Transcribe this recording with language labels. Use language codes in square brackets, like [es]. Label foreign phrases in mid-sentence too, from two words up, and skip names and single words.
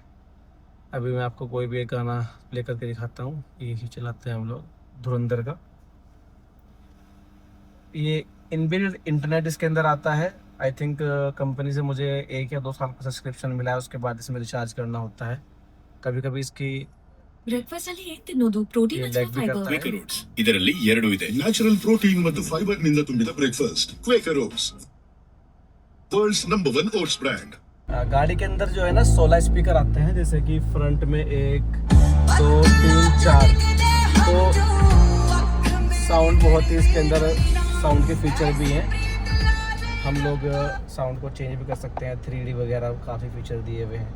[hi] अभी मैं आपको कोई भी एक गाना प्ले करके दिखाता हूँ। यही चलाते हैं हम लोग, धुरंधर का। ये [en] inbuilt internet [hi] इसके अंदर आता है। [en] I think [hi] कंपनी से मुझे 1 या 2 साल का सब्सक्रिप्शन मिला है, उसके बाद इसमें रिचार्ज करना होता है। कभी कभी इसकी [kn] ಬ್ರೇಕ್ಫಾಸ್ಟ್ ಅಲ್ಲಿ ಏನ್ ತಿನ್ನೋದು ಪ್ರೋಟೀನ್ [hi] ये [kn] ಅಥವಾ [hi] लैग भी [kn] ಫೈಬರ್? [hi] करता है। [kn] ಕ್ವೇಕರ್ ಓಟ್ಸ್ ಇದರಲ್ಲಿ 2 ಇದೆ, [en] natural protein [kn] ಮತ್ತು ಫೈಬರ್ ನಿಂದ ತುಂಬಿದ ಬ್ರೇಕ್ಫಾಸ್ಟ್ ಕ್ವೇಕರ್ ಓಟ್ಸ್, [en] world's number 1 oats brand. [hi] गाड़ी के अंदर जो है ना 16 स्पीकर आते हैं, जैसे कि फ्रंट में 1 2 3 4। तो साउंड बहुत ही इसके अंदर साउंड के फीचर भी हैं। हम लोग साउंड को चेंज भी कर सकते हैं, 3D वगैरह काफ़ी फीचर दिए हुए हैं।